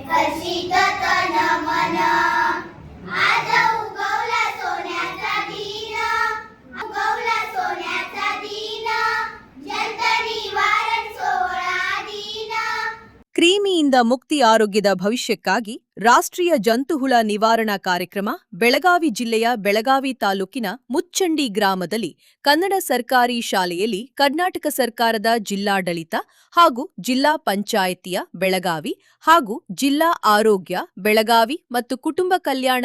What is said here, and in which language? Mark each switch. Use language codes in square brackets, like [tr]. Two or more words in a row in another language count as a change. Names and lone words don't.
[mr] हर्षित तन मन आज उगवला सोन्याचा दिन उगवला सोन्याचा दिन जंत निवारण सोहळा दिन [kn] ಕ್ರಿಮಿಯಿಂದ ಮುಕ್ತಿ ಆರೋಗ್ಯದ ಭವಿಷ್ಯಕ್ಕಾಗಿ ರಾಷ್ಟ್ರೀಯ ಜಂತುಹುಳ ನಿವಾರಣಾ ಕಾರ್ಯಕ್ರಮ ಬೆಳಗಾವಿ ಜಿಲ್ಲೆಯ ಬೆಳಗಾವಿ ತಾಲೂಕಿನ ಮುಚ್ಚಂಡಿ ಗ್ರಾಮದಲ್ಲಿ ಕನ್ನಡ ಸರ್ಕಾರಿ ಶಾಲೆಯಲ್ಲಿ ಕರ್ನಾಟಕ ಸರ್ಕಾರದ ಜಿಲ್ಲಾಡಳಿತ ಹಾಗೂ ಜಿಲ್ಲಾ ಪಂಚಾಯಿತಿಯ ಬೆಳಗಾವಿ ಹಾಗೂ ಜಿಲ್ಲಾ ಆರೋಗ್ಯ ಬೆಳಗಾವಿ ಮತ್ತು ಕುಟುಂಬ ಕಲ್ಯಾಣ